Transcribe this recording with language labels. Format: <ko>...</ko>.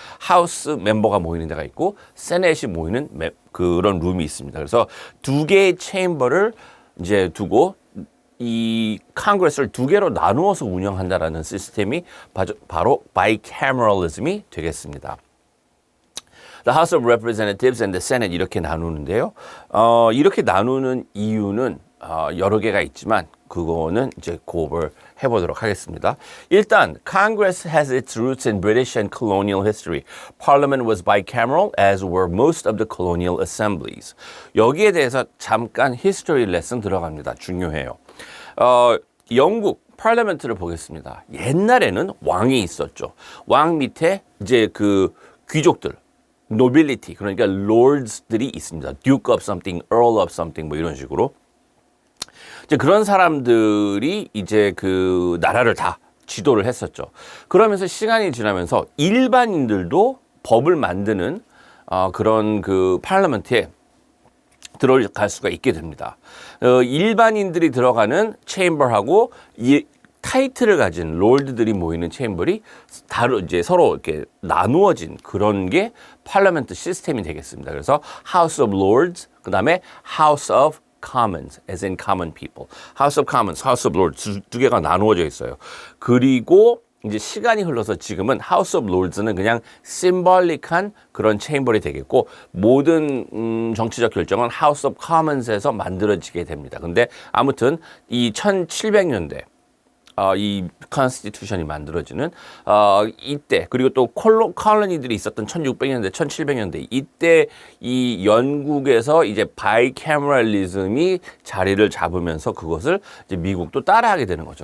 <ko>하우스 멤버가 모이는 데가 있고 세넷이 모이는 그런 룸이 있습니다. 그래서 두 개의 체인버를 이제 두고 이 컨그레스를 두 개로 나누어서 운영한다라는 시스템이 바로 바이캐머럴리즘이 되겠습니다. The House of Representatives and the Senate 이렇게 나누는데요. 이렇게 나누는 이유는 여러 개가 있지만 그거는 이제 고업을 해보도록 하겠습니다.</ko> <en>일단 Congress has its roots in British and colonial history. Parliament was bicameral as were most of the colonial assemblies.</en> <ko>여기에 대해서 잠깐 history lesson 들어갑니다. 중요해요. 영국 파르라멘트를 보겠습니다. 옛날에는 왕이 있었죠. 왕 밑에 이제 그 귀족들, nobility, 그러니까 lords들이 있습니다. Duke of something, Earl of something 뭐 이런 식으로. 이제 그런 사람들이 이제 그 나라를 다 지도를 했었죠. 그러면서 시간이 지나면서 일반인들도 법을 만드는 그런 그 파르라멘트에 들어갈 수가 있게 됩니다. 일반인들이 들어가는 체인버하고 이 타이틀을 가진 롤드들이 모이는 체인버이 이제 서로 이렇게 나누어진 그런 게 파르라멘트 시스템이 되겠습니다. 그래서 House of Lords, 그 다음에 House of Commons,</ko> <en>as in common people.</en> <ko>House of Commons, House of Lords 두 개가 나누어져 있어요. 그리고 이제 시간이 흘러서 지금은 House of Lords는 그냥 심볼릭한 그런 체인버이 되겠고 모든 정치적 결정은 House of Commons에서 만들어지게 됩니다. 근데 아무튼 이 1700년대 이 컨스티튜션이 만들어지는 이때 그리고 또 콜로니들이 있었던 1600년대, 1700년대 이때 이 영국에서 이제 바이캐머럴리즘이 자리를 잡으면서 그것을 이제 미국도 따라하게 되는 거죠.</ko>